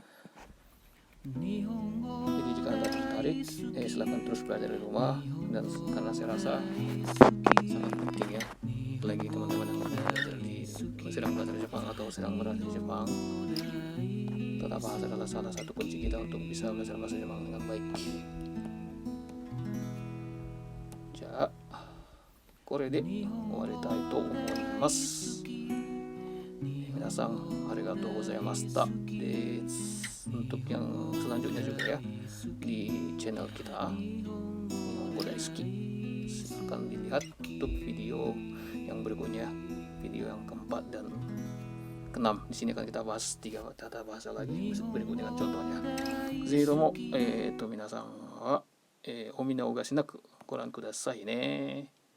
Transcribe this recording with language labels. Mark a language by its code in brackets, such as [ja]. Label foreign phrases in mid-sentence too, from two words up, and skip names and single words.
[id] Jadi jika Anda tertarik, silakan terus belajar di rumah, dan karena saya rasa sangat penting ya, apalagi teman-teman yang sedang belajar Jepang atau sedang berada di Jepang, tata bahasa adalah salah satu kunci kita untuk bisa belajar bahasa Jepang dengan baik. [ja] Ja, これで終わりたいと思います。皆さんありがとうございました。 [id] で、untuk yang selanjutnya juga ya di channel kita Nihongo Daisuki, silahkan dilihat untuk video yang berikutnya, video yang keempat dan keenam. Di sini akan kita bahas 3 tata bahasa lagi berikut dengan contohnya. [ja] ぜひとも、皆さんは、お見逃しなくご覧くださいね。